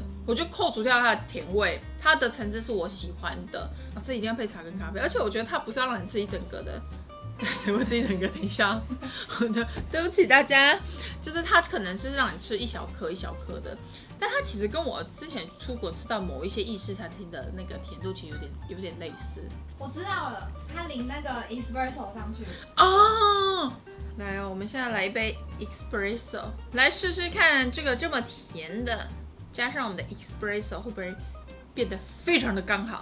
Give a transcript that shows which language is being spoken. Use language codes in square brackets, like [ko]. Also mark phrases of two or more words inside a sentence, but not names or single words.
[zh] 我就扣除掉它的甜味，它的層次是我喜歡的。這一定要配茶跟咖啡，而且我覺得它不是要讓你吃一整個的， 誰會自己整個？等一下，對不起大家，就是它可能是讓你吃一小顆一小顆的，但它其實跟我之前出國吃到某一些意式餐廳的那個甜度其實有點類似。我知道了，它淋那個 espresso 上去。哦，來哦，我們現在來一杯 espresso， 來試試看這個這麼甜的，加上我們的 espresso 會不會變得非常的剛好？